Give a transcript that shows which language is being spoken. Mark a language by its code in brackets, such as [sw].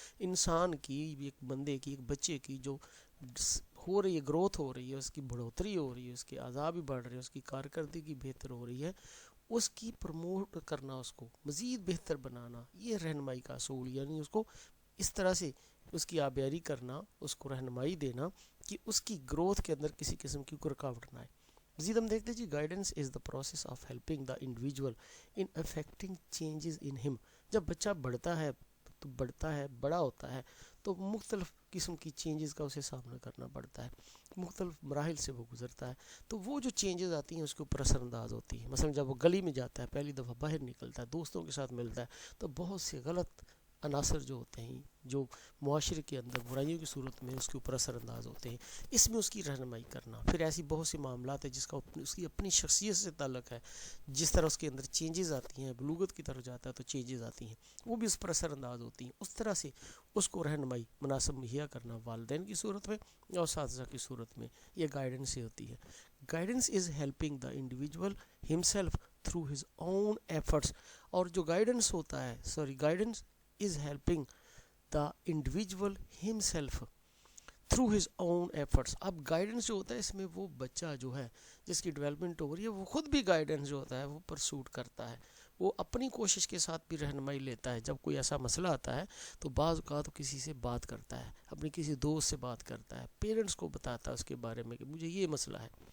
[ur] انسان کی، ایک بندے کی، ایک بچے کی جو ہو رہی ہے، گروتھ ہو رہی ہے، اس کی بڑھوتری ہو رہی ہے، اس کے اعضاء بھی بڑھ رہے ہیں، اس کی کارکردگی بہتر ہو رہی ہے، اس کی پروموٹ کرنا، اس کو مزید بہتر بنانا، یہ رہنمائی کا اصول. یعنی اس کو اس طرح سے اس کی آبیاری کرنا، اس کو رہنمائی دینا کہ اس کی گروتھ کے اندر کسی قسم کی کوئی رکاوٹ نہ آئے. مزید ہم دیکھتے ہیں [en] Guidance is the process of helping the individual in effecting changes in him. [ur] جب بچہ بڑھتا ہے تو بڑا ہوتا ہے تو مختلف قسم کی چینجز کا اسے سامنا کرنا پڑتا ہے، مختلف مراحل سے وہ گزرتا ہے. تو وہ جو چینجز آتی ہیں اس کے اوپر اثر انداز ہوتی ہیں. مثلا جب وہ گلی میں جاتا ہے، پہلی دفعہ باہر نکلتا ہے، دوستوں کے ساتھ ملتا ہے، تو بہت سے غلط عناصر جو ہوتے ہیں، جو معاشرے کے اندر برائیوں کی صورت میں اس کے اوپر اثر انداز ہوتے ہیں، اس میں اس کی رہنمائی کرنا. پھر ایسی بہت سی معاملات ہیں جس کا اس کی اپنی شخصیت سے تعلق ہے، جس طرح اس کے اندر چینجز آتی ہیں، بلوغت کی طرف جاتا ہے تو چینجز آتی ہیں، وہ بھی اس پر اثر انداز ہوتی ہیں. اس طرح سے اس کو رہنمائی مناسب مہیا کرنا والدین کی صورت میں اور اساتذہ کی صورت میں، یہ گائیڈنس ہی ہوتی ہے. [en] Guidance is helping the individual himself through his own efforts. [ur] اور جو گائیڈنس ہوتا ہے، [en] Guidance is helping the individual himself through his own efforts. [ur] اب گائیڈنس جو ہوتا ہے اس میں وہ بچہ جو ہے جس کی ڈیولپمنٹ ہو رہی ہے، وہ خود بھی گائیڈنس جو ہوتا ہے وہ پرسوٹ کرتا ہے، وہ اپنی کوشش کے ساتھ بھی رہنمائی لیتا ہے. جب کوئی ایسا مسئلہ آتا ہے تو بعض اوقات کسی سے بات کرتا ہے، اپنے کسی دوست سے بات کرتا ہے، پیرنٹس کو بتاتا ہے اس کے بارے میں کہ مجھے یہ مسئلہ ہے.